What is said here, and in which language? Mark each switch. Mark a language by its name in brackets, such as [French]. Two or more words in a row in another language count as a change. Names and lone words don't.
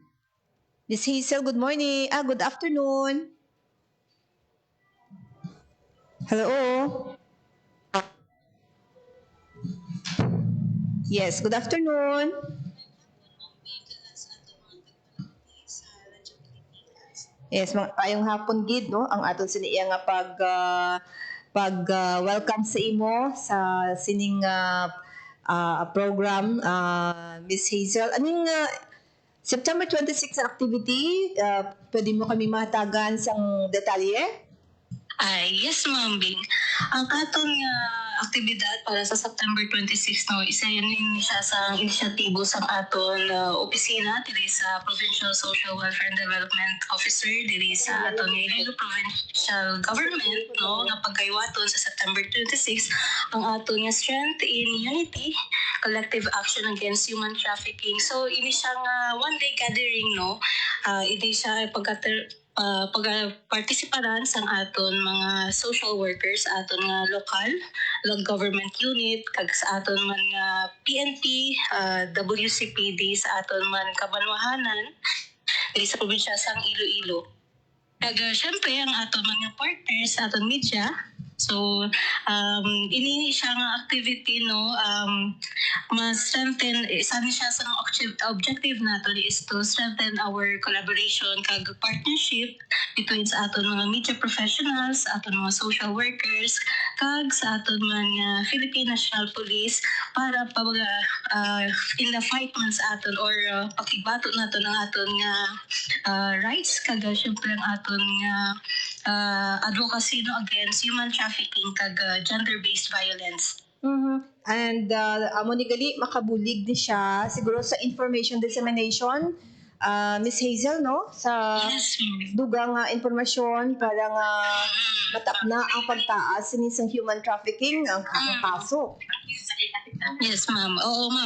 [English] Miss Hazel, good morning. Good afternoon. Hello. Yes, good afternoon. Yes, [Hiligaynon] ayong hapon gid no ang aton siniya nga welcome sa imo sa sining program Miss Hazel. Aning September 26 na activity, pwede mo kami mahatagan sang detalye? [English] Yes, Ma'am Bing. [Hiligaynon] Ang atong aktibidad para sa September 26, no, isa yun siya sa inisyatibo sa aton opisina diri sa Provincial Social Welfare and Development Officer diri sa aton Iloilo Provincial Government, no, nga pagkaywaton sa September 26 ang aton nga Strength in Unity, Collective Action Against Human Trafficking. So ini siya nga [English] one-day gathering, [Hiligaynon] no. Ini siya pagpartisiparan sa aton mga [English] social workers [Hiligaynon] sa aton nga [English] local government unit [Hiligaynon] kag sa aton man nga PNP, WCPD sa aton man kabanwahanan diri sa probinsya sang Iloilo. Kag syempre ang aton mga partners sa aton media. So ini siya nga activity, no, ma-strengthen isa ni siya sa objective nato [English] is to strengthen our collaboration [Hiligaynon] kag [English] partnership between [Hiligaynon] sa aton mga [English] media professionals, [Hiligaynon] sa aton mga [English] social workers [Hiligaynon] kag sa aton mga Philippine National Police para [English] in the fight [Hiligaynon] man sa aton or pakibato nato ng aton nga rights kag syempre ang aton nga advocacy, no, [English] against human trafficking kag gender-based violence. [Hiligaynon] And amo ni gali makabulig ni siya siguro sa [English] information dissemination, [Hiligaynon] Miss Hazel, no, sa dugang impormasyon para nga matapna ang pagtaas sining sa [English] human trafficking [Hiligaynon] ang kaso. [English] Yes, ma'am. Oo, ma'am.